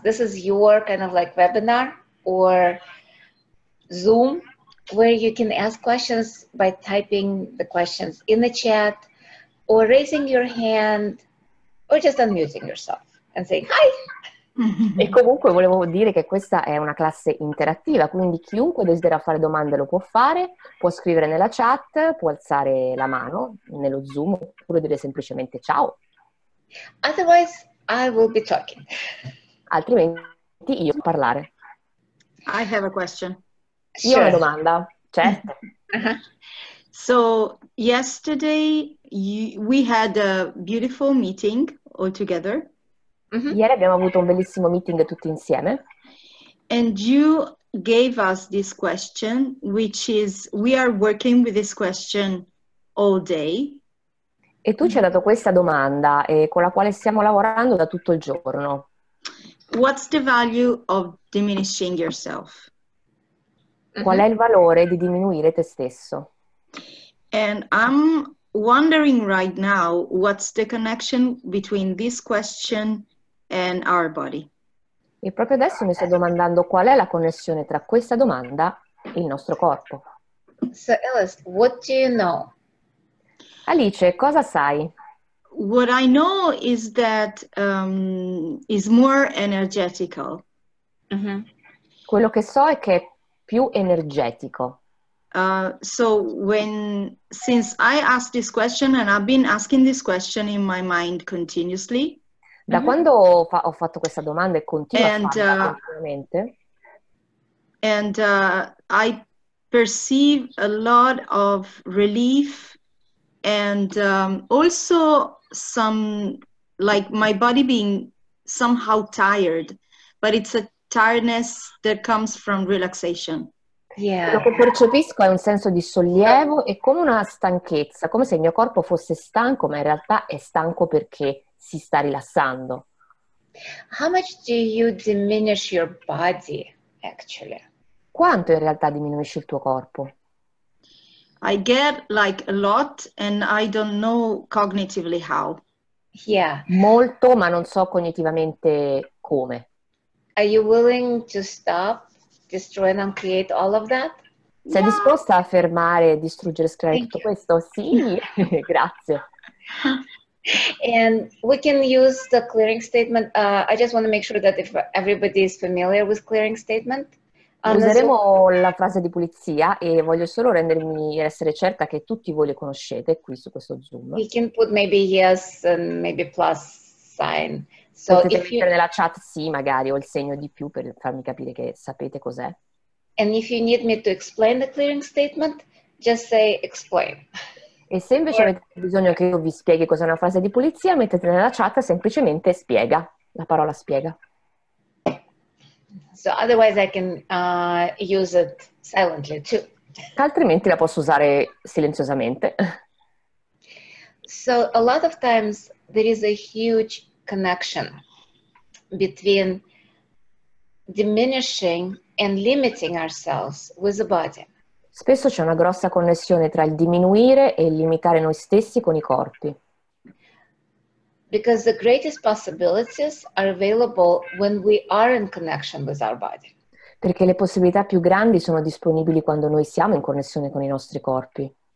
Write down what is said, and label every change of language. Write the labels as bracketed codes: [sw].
[en] This is your kind of like webinar or Zoom, where you can ask questions by typing the questions in the chat or raising your hand or just unmuting yourself and saying hi. [it] E comunque volevo dire che questa è una classe interattiva, quindi chiunque desidera fare domande lo può fare, può scrivere nella chat, può alzare la mano nello Zoom oppure dire semplicemente ciao. [en] Otherwise, I will be talking. [it] Altrimenti io posso parlare. [en] I have a question. [it] Io ho una domanda, certo. [en] So yesterday we had a beautiful meeting all together. [it] Ieri abbiamo avuto un bellissimo meeting tutti insieme [en] And you gave us this question, which is, we are working with this question all day. [it] e tu ci hai dato questa domanda con la quale stiamo lavorando da tutto il giorno. [en] What's the value of diminishing yourself? [it] Qual è il valore di diminuire te stesso? [en] And I'm wondering right now, what's the connection between this question and our body? [it] E proprio adesso mi sto domandando qual è la connessione tra questa domanda e il nostro corpo. [en] So Alice, what do you know? [it] Alice, cosa sai? [en] What I know is that is more energetical. [it] Quello che so è che è più energetico. [en] So since I asked this question and I've been asking this question in my mind continuously. [it] Da quando ho fatto questa domanda e continuo a [en] And, [it] farla continuamente, [en] And I perceive a lot of relief and also some, like my body being somehow tired, but it's a tiredness that comes from relaxation. [it] quello che percepisco è un senso di sollievo e come una stanchezza, come se il mio corpo fosse stanco, ma in realtà è stanco perché si sta rilassando. [en] How much do you diminish your body, actually? [it] Quanto in realtà diminuisce il tuo corpo? [en] I get like a lot and I don't know cognitively how. Yeah. [it] Molto, ma non so cognitivamente come. [en] Are you willing to stop, destroy and uncreate all of that? [it] Sei disposta a fermare, distruggere, screare tutto questo? Sì, grazie. [en] And we can use the clearing statement. I just want to make sure that if everybody is familiar with clearing statement. [it] Useremo la frase di pulizia e voglio solo essere certa che tutti voi le conoscete qui su questo Zoom. [en] We can put maybe yes and maybe plus sign. So [it] Potete [en] if you, [it] mettere nella chat sì magari o il segno di più per farmi capire che sapete cos'è. [en] and if you need me to explain the clearing statement, just say explain. [it] E se invece avete bisogno che io vi spieghi cos'è una frase di pulizia, mettete nella chat semplicemente spiega, la parola spiega. [en] So otherwise I can use it silently too. [it] Altrimenti la posso usare silenziosamente. [en] So a lot of times there is a huge connection between diminishing and limiting ourselves with the body. [it] Spesso c'è una grossa connessione tra il diminuire e il limitare noi stessi con i corpi. [en] Because the greatest possibilities are available when we are in connection with our body. [it] Perché le possibilità più grandi sono disponibili quando noi siamo in connessione con i nostri corpi.